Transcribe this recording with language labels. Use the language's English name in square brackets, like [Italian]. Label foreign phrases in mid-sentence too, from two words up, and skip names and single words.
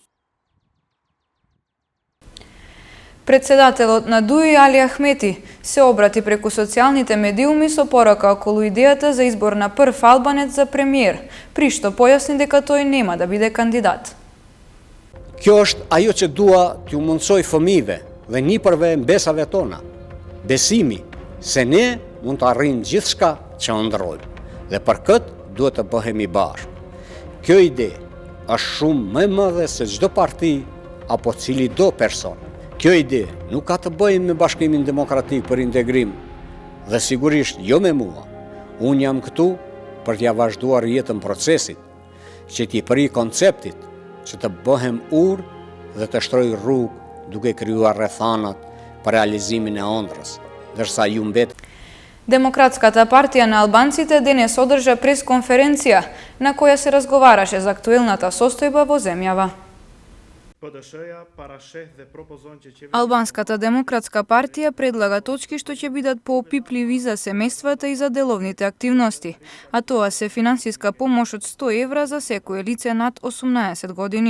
[Macedonian] Председателот на ДУИ Али Ахмети се обрати преку социјалните медиуми со порака околу идејата за избор на прв албанец за премиер, при што појасни дека тој нема да биде кандидат. [Albanian] Kjo është ajo që dua t'ju mundsoj fëmijëve dhe nipërve mbesave tona. Besimi se ne mund të arrijmë gjithçka që ëndrrojmë dhe për këtë duhet të bëhemi bashkë. Kjo ide është shumë më e madhe se çdo parti apo cili do person. Kjo ide nuk ka të bëjë me Bashkimin Demokratik për Integrim dhe sigurisht jo me mua. Unë jam këtu për t'ja vazhduar jetën procesit, që t'i pri konceptit, që të bëhem urë dhe të shtroj rrugë duke krijuar rrethanat për realizimin e ëndrrës, ndërsa ju mbet. [Macedonian] Демократската партија на албанците денес одржа пресконференција на која се разговараше за актуелната состојба во земјава. Албанската демократска партија предлага точки што ќе бидат поопипливи за семејствата и за деловните активности, а тоа се финансиска помош од 100 евра за секое лице над 18 години.